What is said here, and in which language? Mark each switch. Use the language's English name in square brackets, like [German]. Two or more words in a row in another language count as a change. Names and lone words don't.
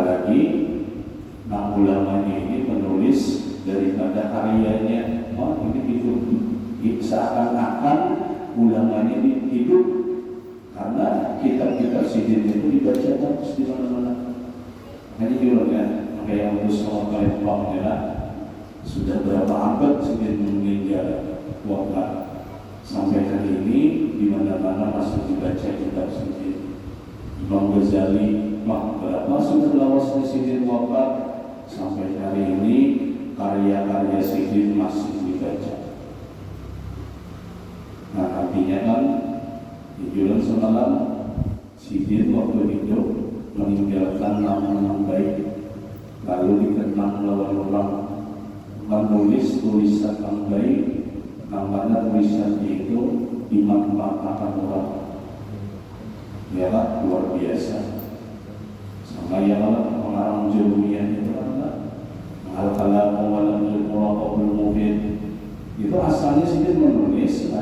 [Indonesian] Ghazali, nah ulamanya ini menulis daripada karyanya. Ini hidup, seakan-akan ulamanya ini hidup karena kitab-kitab Sidin itu dibaca terus di mana-mana. Hanya juga kan, maka yang harus mengetahui adalah sudah berapa abad Sidin meninggal wafat, sampai hari ini di mana-mana masih dibaca kitab Sidin. Imam Ghazali berapa sudah lawasnya Sidin wafat, sampai hari ini karya-karya Sidin masih dibaca. Nah artinya kan di bulan semalam Sidin waktu hidup meninggalkan nama-nama baik, lalu dikenang lawan orang, menulis tulisan yang baik, namanya tulisannya itu dimanfaatkan orang. Ya lah, luar biasa. Sama yang orang Jurumiyah itu kan al-kalam walam yulqul mubin itu asalnya Sidin menulis kan.